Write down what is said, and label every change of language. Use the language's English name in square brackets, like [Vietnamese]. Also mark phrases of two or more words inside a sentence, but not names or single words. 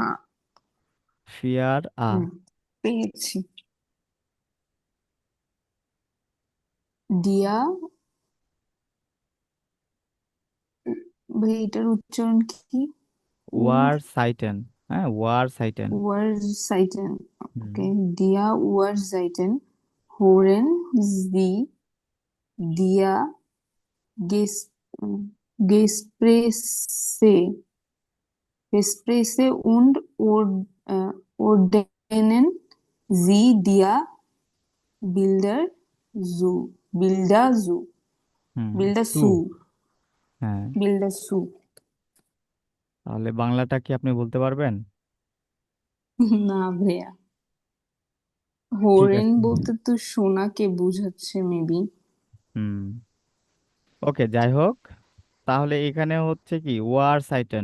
[Bangla] ফিয়ার হুম, পেয়েছি। দিয়া, ভাই এটার উচ্চারণ কি? উন্ড ওয়ার সাইটেন। হ্যাঁ, ওয়ার সাইটেন। Uhrzeiten. হুম Okay. [German] Der Uhrzeiten hören Sie der Ges Gespräche, Gespräche und ordnen Sie der Bilder Bilder [Bangla] হুম Bilder সু। হ্যাঁ, Bilder তাহলে বাংলাটা কি আপনি বলতে পারবেন? না ভাইয়া, ঠিক হোরেন আছে। বলতে তো সোনাকে বোঝাচ্ছে মেবি। হুম, ওকে, যাই হোক, তাহলে এখানে হচ্ছে কি ওয়ার সাইটেন।